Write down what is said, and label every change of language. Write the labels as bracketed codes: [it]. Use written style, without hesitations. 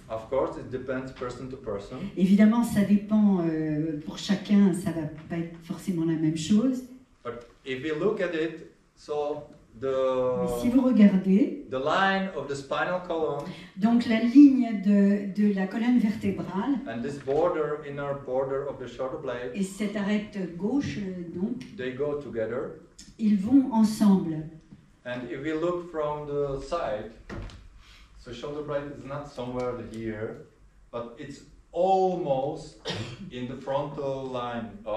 [en] Of course, it depends person to person. [fr] Évidemment, ça dépend pour chacun, ça va pas être forcément la même chose. [en] But if we look at it, so [fr] Mais si vous regardez, [en] the line of the spinal column, [fr] donc la ligne de la colonne vertébrale, [en] and this border, inner border of the shoulder blade, [fr] et cette arête gauche, donc, [en] they go together. [fr] ils vont ensemble. [en] And if we look from the side, so shoulder blade is not somewhere here, but it's almost in the frontal line,